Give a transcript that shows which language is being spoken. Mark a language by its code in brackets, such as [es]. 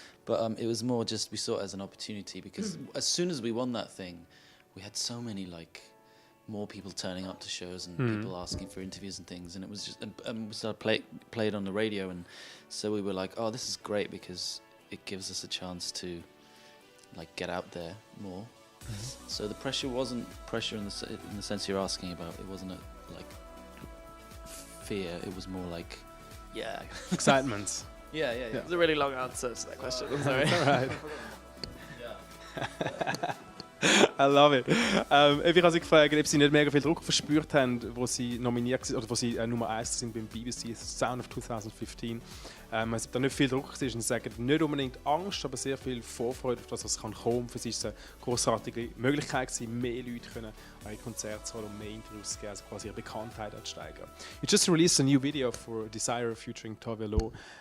[en] But it was more just we saw it as an opportunity because as soon as we won that thing, we had so many like more people turning up to shows and people asking for interviews and things, and it was just and we started play it on the radio, and so we were like, oh, this is great because it gives us a chance to like get out there more. So the pressure wasn't pressure in the sense you're asking about. It wasn't a like fear. It was more like excitement. Yeah. It was a really long answer to that question. I'm sorry. All right. I love it. [de] Ich habe sie gefragt, ob sie nicht mega viel Druck verspürt haben, wo sie nominiert waren, oder wo sie Nummer 1 sind beim BBC Sound of 2015. Also da nicht viel Druck war und sie sagen, nicht unbedingt Angst, aber sehr viel Vorfreude auf das, was kommen kann. Für sie ist es eine grossartige Möglichkeit gewesen, mehr Leute können an ihre Konzerte zu holen und mehr Interviews zu geben, also quasi ihre Bekanntheit zu steigern. [en] You just released a new video for Desire featuring Tove Lo.